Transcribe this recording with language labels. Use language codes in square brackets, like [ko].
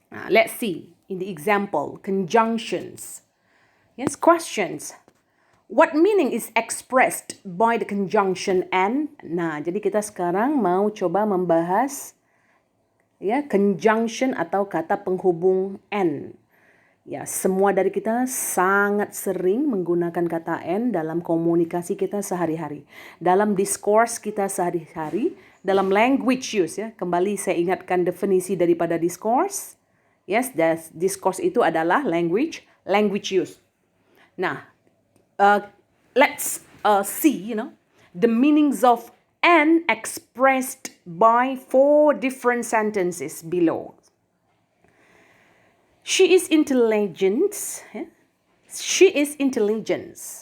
[en] Let's see in the example, conjunctions. Yes, questions. What meaning is expressed by the conjunction and? [id] Nah, jadi kita sekarang mau coba membahas ya conjunction atau kata penghubung and. Ya, semua dari kita sangat sering menggunakan kata and dalam komunikasi kita sehari-hari. Dalam discourse kita sehari-hari, dalam language use ya. Kembali saya ingatkan definisi daripada discourse. Yes, discourse itu adalah language use. [en] Nah, let's see, the meanings of and expressed by 4 different sentences below. She is intelligent. She is intelligent.